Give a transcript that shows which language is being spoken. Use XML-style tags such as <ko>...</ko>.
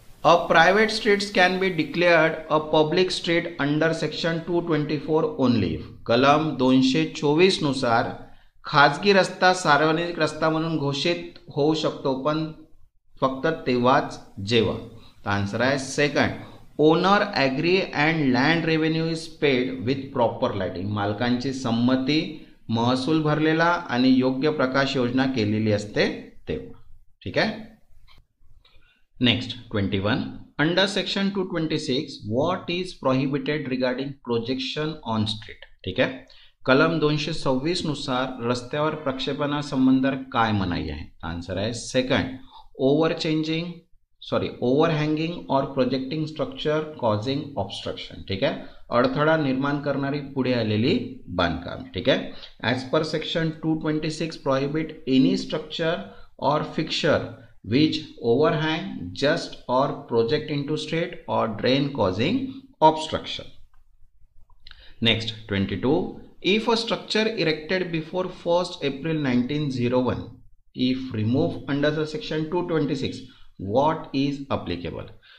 <en>A private streets can be declared a public street under section 224 only.</en> <mr>कलम 224 नुसार खाजगी रस्ता सार्वजनिक रस्ता म्हणून घोषित होऊ शकतो, पण फक्त तेव्हाच जेव्हा.</mr> <en>answer</en> <mr>आहे</mr> <en>Second, owner agree and land revenue is paid with proper lighting.</en> <mr>मालकांची संमती, महसूल भरलेला आणि योग्य प्रकाश योजना केलेली असते तेव्हा. ठीक आहे.</mr> <en>next,</en> <mr>21.</mr> <en>Under section 226 what is prohibited regarding projection on street.</en> <mr>ठीक आहे, कलम 226 नुसार रस्त्यावर प्रक्षेपणासंबंधात काय मनाई आहे?</mr> <en>Answer आहे second, overhanging or projecting structure causing obstruction.</en> <mr>ठीक आहे, अडथळा निर्माण करणारी पुढे आलेली बांधकाम. ठीक आहे.</mr> <en>As per section 226 prohibit any structure or fixture which overhang just or project into street or drain causing obstruction. Next, 22. If a structure erected before 1st April 1901 if removed under the section 226, what is applicable?</en>